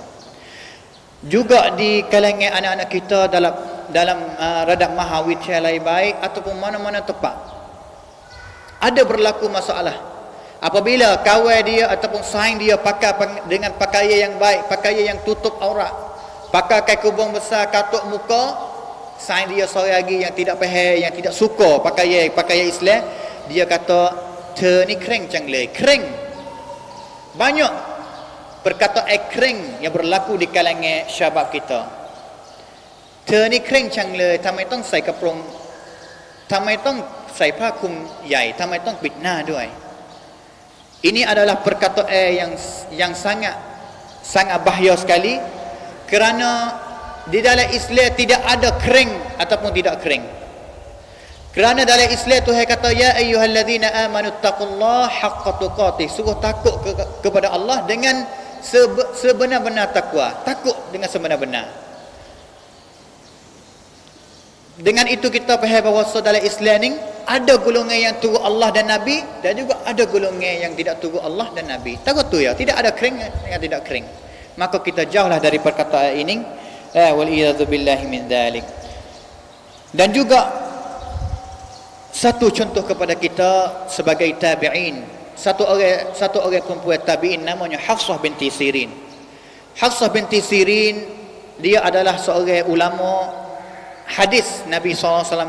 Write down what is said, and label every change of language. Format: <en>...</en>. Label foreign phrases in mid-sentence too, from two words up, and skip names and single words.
<ms>Juga di kalangan anak-anak kita dalam radab mahawidyalah baik ataupun mana-mana tempat, ada berlaku masalah apabila kawan dia ataupun saing dia pakai dengan pakaian yang baik, pakaian yang tutup aurat, pakai kubung besar katuk muka, saing dia seorang lagi yang tidak faham, yang tidak suka pakaian Islam, dia kata,</ms> <th>"เธอนี่เคร่งจังเลย,</th> <ms>kering." Banyak perkataan kering yang berlaku di kalangan syabab kita.</ms> <th>เธอนี่เคร่งจังเลยทำไมต้องใส่กระโปรงทำไมต้องใส่ผ้าคลุมใหญ่ทำไมต้องปิดหน้าด้วย</th> <ms>Ini adalah perkataan yang sangat bahaya sekali, kerana di dalam Islam tidak ada kering ataupun tidak kering. Kerana dalam Islam Tuhan kata</ms> <ar>يا أيها الذين آمنوا اتقوا الله حق تقاته,</ar> <ms>sungguh takut kepada Allah dengan sebenar-benar takwa, takut dengan sebenar-benar. Dengan itu kita faham bahawa dalam Islam ni ada golongan yang turut Allah dan Nabi, dan juga ada golongan yang tidak turut Allah dan Nabi. Takut tu ya, tidak ada kering yang tidak kering. Maka kita jauhlah dari perkataan ini.</ms> <ar>والعياذ بالله من ذلك.</ar> <ms>Dan juga satu contoh kepada kita sebagai tabi'in, satu orang perempuan tabi'in namanya Hafsah binti Sirin. Hafsah binti Sirin, dia adalah seorang ulama hadis Nabi SAW.</ms>